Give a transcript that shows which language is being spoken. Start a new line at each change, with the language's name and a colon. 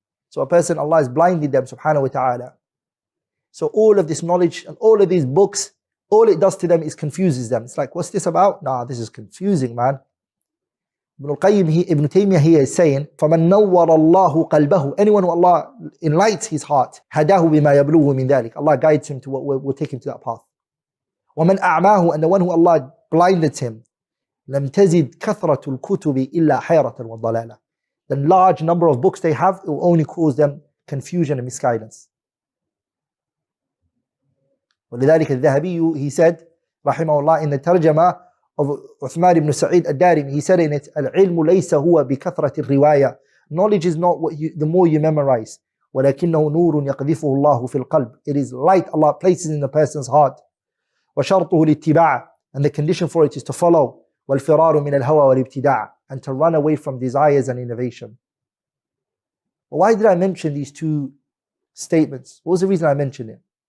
English: So a person, Allah has blinded them, subhanahu wa ta'ala. So all of this knowledge and all of these books, all it does to them is confuses them. It's like, what's this about? Nah, this is confusing, man. Ibn Taymiyyah here is saying,
Arabic: فَمَنْ نَوَّرَ اللَّهُ قَلْبَهُ,
English: anyone who Allah enlightens his heart,
Arabic: هَدَاهُ بِمَا يَبْلُغُهُ مِنْ ذَلِكَ,
English: Allah guides him to what will take him to that path.
Arabic: وَمَنْ أَعْمَاهُ,
English: and the one who Allah blinded him,
Arabic: لَمْ تَزِدْ كَثْرَةُ الْكُتُبِ إِلَّا حَيْرَةً وَضَلَالًا.
English: The large number of books they have, it will only cause them confusion and misguidance.
Arabic: ولذلك الذهبي,
English: he said, rahimahullah, in the tarjama of Uthman ibn Sa'id al-Darimi, he said in it,
Arabic: العلم ليس هو بكثرة الرواية.
English: Knowledge is not the more you memorize.
Arabic: ولكنه نور يقذفه الله في القلب.
English: It is light Allah places in the person's heart.
Arabic: وشرطه الاتباع,
English: and the condition for it is to follow.
Arabic: والفرار من الهوى والابتداع,
English: and to run away from desires and innovation. But why did I mention these 2 statements? What was the reason I mentioned it?